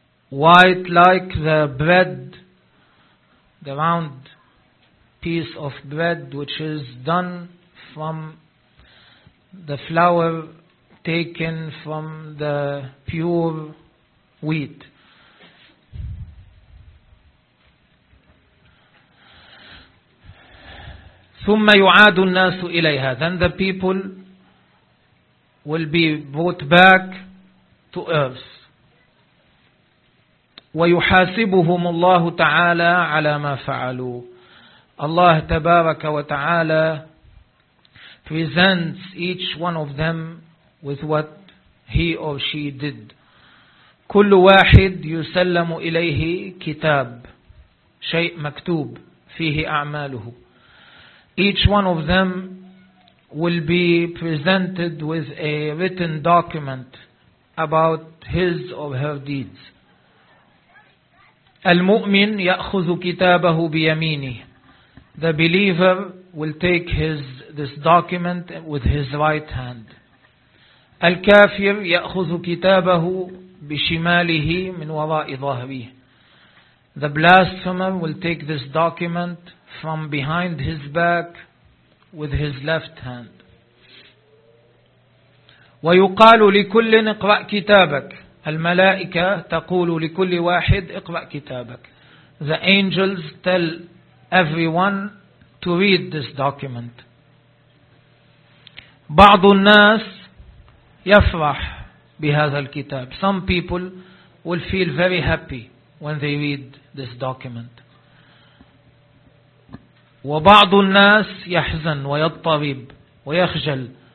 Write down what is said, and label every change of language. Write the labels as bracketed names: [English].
[English] White like the bread, the round piece of bread which is done from the flour taken from the pure wheat. [Arabic] ثم يعاد الناس إليها. [English] Then the people will be brought back to earth. [Arabic] ويحاسبهم الله تعالى على ما فعلوا. [English] الله [Arabic] تبارك وتعالى [English] presents each one of them with what he or she did. [Arabic] كل واحد يسلم إليه كتاب, شيء مكتوب فيه أعماله. [English] Each one of them will be presented with a written document about his or her deeds. [Arabic] المؤمن يأخذ كتابه بيمينه. [English] The believer will take this document with his right hand. [Arabic] الكافر يأخذ كتابه بشماله من وراء ظهره. [English] The blasphemer will take this document from behind his back with his left hand. [Arabic] ويقال لكل اقرأ كتابك. الملائكة تقول لكل واحد اقرأ كتابك. [English] The angels tell everyone to read this document. [Arabic] بعض الناس يفرح بهذا الكتاب. [English] Some people will feel very happy when they read this document. [Arabic] وبعض الناس يحزن ويضطرب ويخجل.